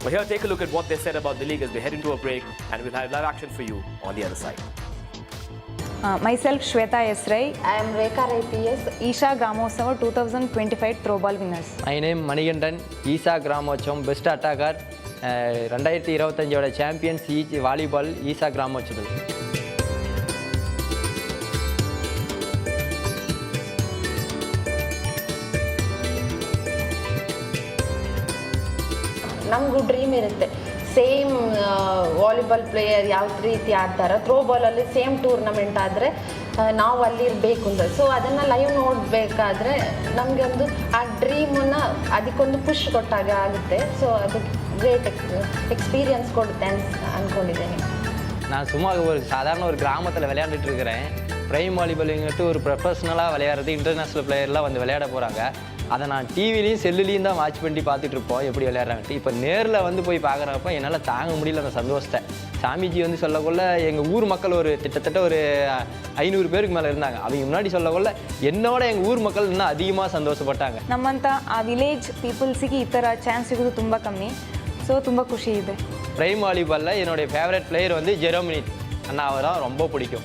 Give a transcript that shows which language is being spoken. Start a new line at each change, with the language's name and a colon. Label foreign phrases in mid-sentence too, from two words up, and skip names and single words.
English: Well, here, take a look at what they said about the league as we head into a break, and we'll have live action for you on the other side. Myself, Shweta Esrai. I am Rekha Rai PS. Isha Gramotsava 2025 Throwball winners. My name Manigandan, Isha Gramotsam, best attacker. 2025 champions volleyball, Isha Gramotsam.
Kannada: ನಮಗೂ ಡ್ರೀಮ್ ಇರುತ್ತೆ
English: same volleyball player
Kannada: ಯಾವ ರೀತಿ ಆಡ್ತಾರೆ ಥ್ರೋಬಾಲಲ್ಲಿ
English: same tournament
Kannada: ಆದರೆ ನಾವು ಅಲ್ಲಿ ಇರಬೇಕು ಅಂತ ಸೊ ಅದನ್ನು ಲೈವ್ ನೋಡಬೇಕಾದ್ರೆ ನಮಗೆ ಒಂದು ಆ ಡ್ರೀಮನ್ನು ಅದಕ್ಕೊಂದು ಪುಷ್ ಕೊಟ್ಟಾಗ ಆಗುತ್ತೆ ಸೊ ಅದು
English: great experience
Kannada: கொடுத்து ಅಂದ್ಕೊಂಡಿದ್ದೇನೆ.
Tamil: நான் சும்மா சாதாரண ஒரு கிராமத்தில் விளையாண்டுட்டு இருக்கிறேன். பிரைம் வாலிபாலுங்கிறது ஒரு ப்ரொஃபஷ்னலாக விளையாடுறது
English: international players
Tamil: வந்து விளையாட போகிறாங்க. அதை நான் டிவிலையும் செல்லுலேயும் தான் வாட்ச் பண்ணி பார்த்துட்டு இருப்போம் எப்படி விளையாடுறாங்கட்டு. இப்போ நேரில் வந்து போய் பார்க்குறப்ப என்னால் தாங்க முடியல அந்த சந்தோஷத்தை. சாமிஜி வந்து சொல்லக்குள்ள எங்கள் ஊர் மக்கள் ஒரு கிட்டத்தட்ட ஒரு 500 பேருக்கு மேலே இருந்தாங்க. அவங்க முன்னாடி சொல்லக்குள்ள என்னோட எங்கள் ஊர் மக்கள் இன்னும் அதிகமாக சந்தೋಷಪಟ್ಟಾங்க.
Kannada: ನಮ್ಮಂತ ಆ
English: village peoples
Kannada: ಈ ಥರ ಚಾನ್ಸ್ ಸಿಗೋದು ತುಂಬ ಕಮ್ಮಿ. ಸೊ ತುಂಬ ಖುಷಿ ಇದೆ.
Tamil: பிரைம் வாலிபாலில் என்னுடைய
English: favourite player
Tamil: வந்து ஜெரோமினிட் அண்ணா, அவர் தான் ரொம்ப பிடிக்கும்.